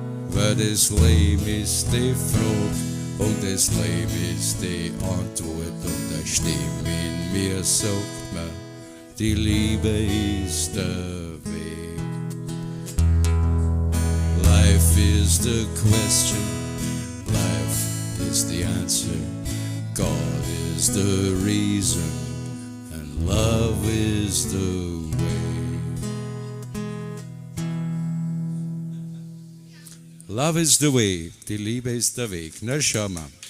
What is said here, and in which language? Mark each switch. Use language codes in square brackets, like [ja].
[de] Weil das Leben ist die Frage und das Leben ist die Antwort, und eine Stimme in mir sagt mir, die Liebe ist der Weg. [en] Life is the question, life is the answer, God is the reason, and love is the way. Love is the way, [de] die Liebe ist der Weg. Na, schau mal.